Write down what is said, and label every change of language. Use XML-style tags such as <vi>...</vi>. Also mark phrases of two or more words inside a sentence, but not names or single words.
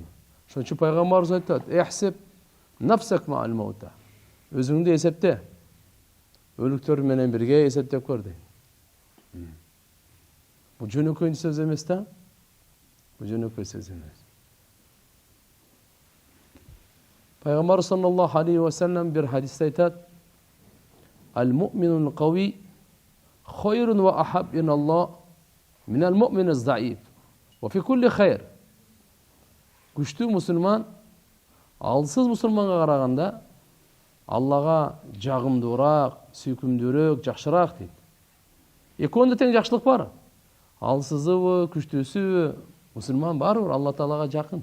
<ky>Ошон үчүн пайгамбарыбыз айтат:</ky> <ar>"احسب نفسك مع الموتى."</ar> <ky>Өзүңдү эсепте. Өлүктөр менен бирге эсептеп көр дейт. Бул жөнөкөй сөз эмес да? Бул жөнөкөй сөз эмес. Пайгамбар</ky> <ar>صلى الله عليه وسلم</ar> <ky>бир хадисте айтат:</ky> <ar>"المؤمن القوي خير وأحب إلى الله من المؤمن الضعيف وفي كل خير."</ar> <ky>Күчтүү мусулман алсыз мусулманга караганда Аллага жагымдуураак, сүйкүмдүүрөөк, жакшыраак дейт. Экөөндө тең жакшылык бар. Алсызыбы, күчтүүсүбү, мусулман барбыр Алла Таалага жакын.</ky>